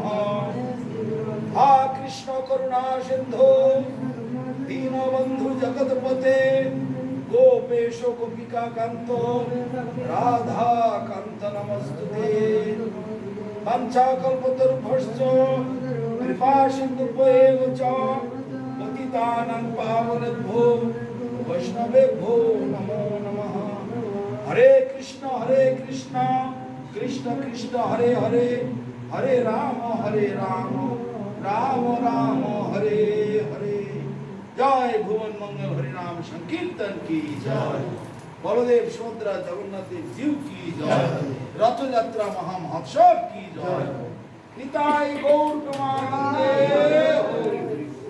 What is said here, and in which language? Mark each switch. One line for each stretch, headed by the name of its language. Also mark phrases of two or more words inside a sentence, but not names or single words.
Sanskrit: হা কৃষ্ণ করুণা সিন্ধু দীনবন্ধু জগৎপতে গোপেশ গোপিকা কান্ত রাধা কান্ত নমস্তুতে। পঞ্চাকল্পতরুভ্যশ্চ কৃপা সিন্ধুভ্যেব চ পতিতানাং পাবনেভ্যো বৈষ্ণবেভ্যো নমো নমঃ। হরে কৃষ্ণ কৃষ্ণ কৃষ্ণ হরে হরে, হরে রাম রাম রাম হরে হরে।
Bangla: জয় ভুবন মঙ্গল হরিনাম সংকীর্তন কি জয়। বলদেব সুভদ্রা জগন্নাথের জিউ কি জয়। রথযাত্রা মহা মহোৎসব কি জয়। নিতাই গৌর প্রেমানন্দে।